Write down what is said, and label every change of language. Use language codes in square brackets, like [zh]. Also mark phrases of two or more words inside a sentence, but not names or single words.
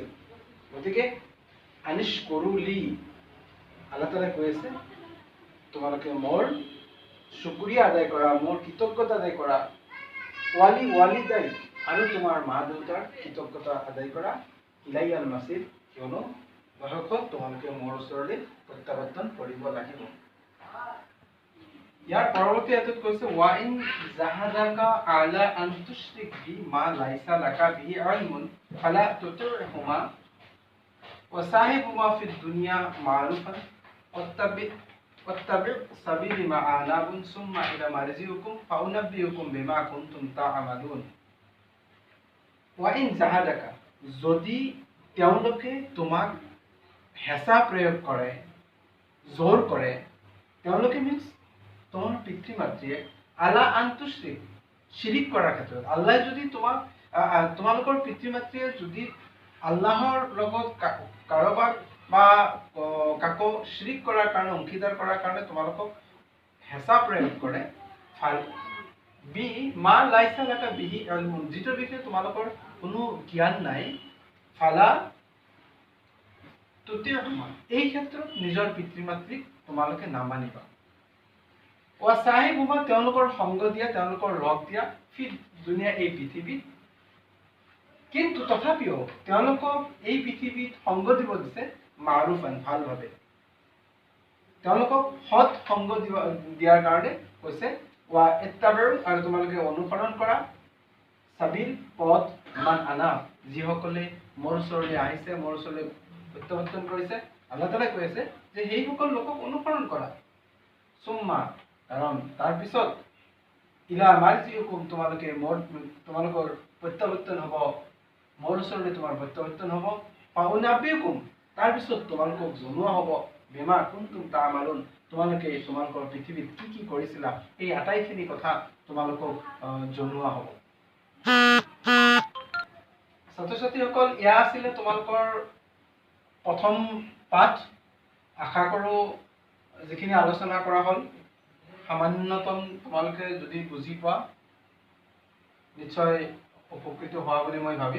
[as] গতিকে আনিশ কৰুলি, আল্লাহ তাআলাই কৈ আছে, তোমালোকে মোৰ শুকৰিয়া আদায় কৰা, মোৰ কৃতজ্ঞতা আদায় কৰা। ওয়ালিদাই, আৰু তোমাৰ মা দেউতাৰ কৃতজ্ঞতা আদায় কৰা। [ar] إلي المصير, [as] কিয়নো শেষত তোমালোকে মোৰ ওচৰলৈ প্ৰত্যাৱৰ্তন কৰিব লাগিব। ইয়াৰ পৰৱৰ্তী আয়াতত কৈছে, [ar] وإن جاهداك على أن تشرك بي ما ليس لك به علم فلا تطعهما وصاحبهما في الدنيا معروفا واتبع سبيل ما أنابون ثم إلى مرجعكم فأنبئكم بما كنتم تعملون. وإن جاهداك, [as] যদি তেওঁলোকে তোমাক হেঁচা প্ৰয়োগ কৰে, জোৰ কৰে, তেওঁলোকে মিনছ তোমাৰ পিতৃ মাতৃয়ে [ar] على أن تشرك [as] শিৰিক কৰাৰ ক্ষেত্ৰত আল্লাহে যদি তোমালোকৰ পিতৃ মাতৃয়ে যদি আল্লাহৰ লগত কাৰোবাক বা কাকো শিৰিক কৰাৰ কাৰণে অংশীদাৰ কৰাৰ কাৰণে তোমালোকক হেঁচা প্ৰয়োগ কৰে, [ar] ما ليس لك به علم, [as] যিটোৰ বিষয়ে তোমালোকৰ কোনো জ্ঞান নাই, [ar] فلا تطعهما, [as] এই ক্ষেত্ৰত নিজৰ পিতৃ মাতৃক তোমালোকে নামানিবা। ৱাছাহিবহুমা, তেওঁলোকৰ সংগ দিয়া, তেওঁলোকৰ লগ দিয়া, [ar] في الدنيا, [as] এই পৃথিৱীত। কিন্তু তথাপিও তেওঁলোকক এই পৃথিৱীত সংগ দিব দিছে মাৰুফান, ভালভাৱে। তেওঁলোকক সৎ সংগ দিয়াৰ কাৰণে কৈছে [ar] واتبعوا, [as] আৰু তোমালোকে অনুসৰণ কৰা, সাবিল, পথ, [ar] من أنا, [as] যিসকলে মোৰ ওচৰলৈ আহিছে, মোৰ ওচৰলৈ প্ৰত্যাৱৰ্তন কৰিছে। আল্লাহ তাআলাই কৈ আছে যে সেইসকল লোকক অনুসৰণ কৰা। সুম্মা, কাৰণ তাৰপিছত [ar] إلى مرجعكم, [as] তোমালোকৰ প্ৰত্যাৱৰ্তন হ'ব, মোৰ ওচৰলৈ তোমাৰ প্ৰত্যাৱৰ্তন হ'ব। ফাউনাব্বিউকুম, তাৰপিছত তোমালোকক জনোৱা হ'ব, [ar] بما كنتم تعملون, [as] তোমালোকে তোমালোকৰ পৃথিৱীত কি কি কৰিছিলা, এই আটাইখিনি কথা তোমালোকক জনোৱা হ'ব। ছাত্ৰ ছাত্ৰীসকল, এয়া আছিলে তোমালোকৰ প্ৰথম পাঠ। আশা কৰোঁ যিখিনি আলোচনা কৰা হ'ল সামান্যতম তোমালোকে যদি বুজি পোৱা নিশ্চয় উপকৃত হোৱা বুলি মই ভাবিম।